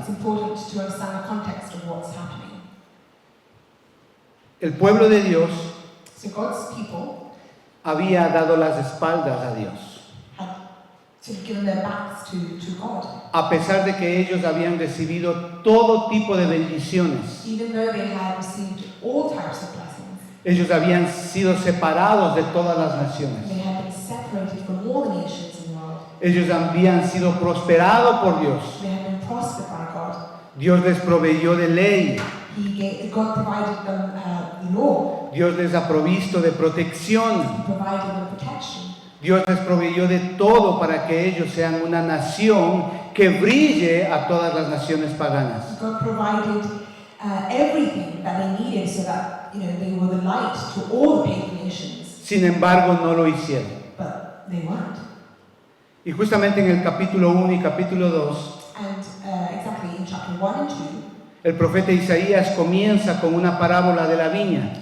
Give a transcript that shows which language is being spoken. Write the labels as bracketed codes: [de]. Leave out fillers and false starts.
[en] it's important to understand the context of what's happening. [es] El pueblo de Dios [en] So God's people [es] había dado las espaldas a Dios, [en] had sort of given their backs to God. [es] a pesar de que ellos habían recibido todo tipo de bendiciones. [en] Even though they had received all types of blessings, [es] Ellos habían sido separados de todas las naciones. [en] they had been separated from all the nations in the world. [es] Ellos habían sido prosperados por Dios. [en] They had been prospered by God. [es] Dios les proveyó de ley. [en] God provided them the law. [es] Dios les ha provisto de protección. [en] He provided them protection. [es] Dios les proveyó de todo para que ellos sean una nación que brille a todas las naciones paganas. [en] God provided everything that they needed so that they were the light to all the pagan nations. [es] Sin embargo, no lo hicieron. [en] But they weren't. [es] Y justamente en el capítulo 1 y capítulo 2, [en] And exactly in chapter 1 and 2, [es] el profeta Isaías comienza con una parábola de la viña.